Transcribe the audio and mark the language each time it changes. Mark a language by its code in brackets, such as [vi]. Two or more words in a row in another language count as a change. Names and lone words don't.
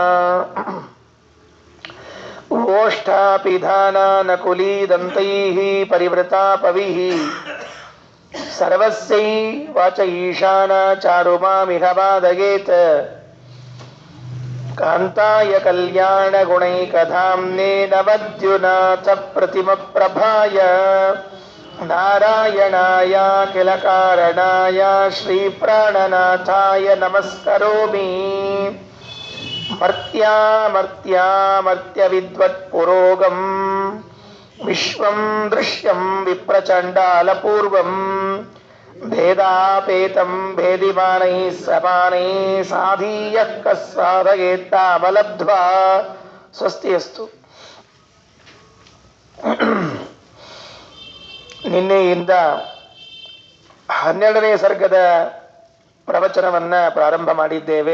[sa] ಓಷ್ಠಾಪಿಧಾನಾನಕುಲೀದಂತೈಃ ಪರಿವೃತಾಪವಿಃ ಸರ್ವಸ್ಯೈ ವಾಚ ಈಶಾನ ಚಾರುಮಾಮಿಹ ಬಾಧಯೇತ್ ಕಾಂತಾಯ ಕಲ್ಯಾಣ ಗುಣೈಕಧಾಮ್ನೇ ನವದ್ಯುನಾಥ ಪ್ರತಿಮಪ್ರಭಾಯ ನಾರಾಯಣಾಯ ಕಿಲ ಕಾರಣಾಯ ಶ್ರೀ ಪ್ರಾಣನಾಥಾಯ ನಮಸ್ಕರೋಮಿ ಮರ್ತ್ಯ ವಿದ್ವತ್ ಪುರೋಗಂ ವಿಶ್ವಂ ದೃಶ್ಯಂ ವಿಪ್ರಚಂಡಾಲಪೂರ್ವಂ ಭೇದಾಪೇತಂ ಭೇದಿಮಾನೈಃ ಸಮಾನೈಃ ಸಾಧೀಯಃ ಕಸ್ಸಾಧಯೇತ್ತಾಮಲಬ್ಧ್ವಾ ಸ್ವಸ್ತಿಯಸ್ತು. [kn] ನಿನ್ನೆಯಿಂದ 12ನೇ ಸರ್ಗದ ಪ್ರವಚನವನ್ನು ಪ್ರಾರಂಭ ಮಾಡಿದ್ದೇವೆ.